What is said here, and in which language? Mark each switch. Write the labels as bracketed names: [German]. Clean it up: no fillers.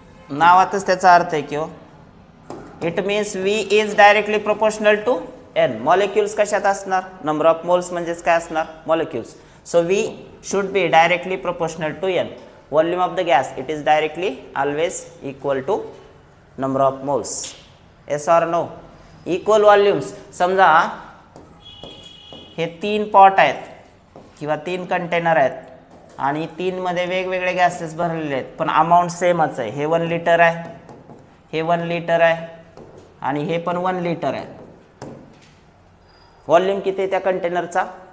[Marathi] नावातच त्याचा अर्थ आहे की [English] It means V is directly proportional to N. [Marathi] Molecules कशात असणार? नंबर ऑफ मोल्स म्हणजेच काय असणार? [English] Molecules. So V should be directly proportional to N. Volume of the gas it is directly always equal to number of moles. Yes or no? Equal volumes. [Marathi] समजा हे 3 pot आहेत किंवा 3 container आहेत आणि 3 मध्ये वेगवेगळे गॅसेस भरलेले आहेत, पण अमाऊंट सेमच आहे. हे 1 लिटर आहे, हे 1 लिटर आहे आणि हे पण 1 लिटर आहे. व्हॉल्यूम किती आहे त्या कंटेनरचा?